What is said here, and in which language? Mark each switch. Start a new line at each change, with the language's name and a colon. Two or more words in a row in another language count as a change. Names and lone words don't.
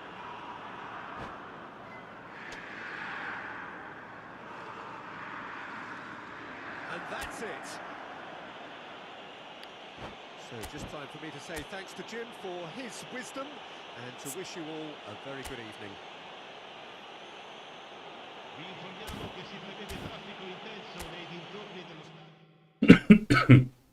English: And that's it. So just time for me to say thanks to Jim for his wisdom and to wish you all a very good evening.
Italian: Vi informiamo che si prevede traffico intenso nei dintorni dello stadio.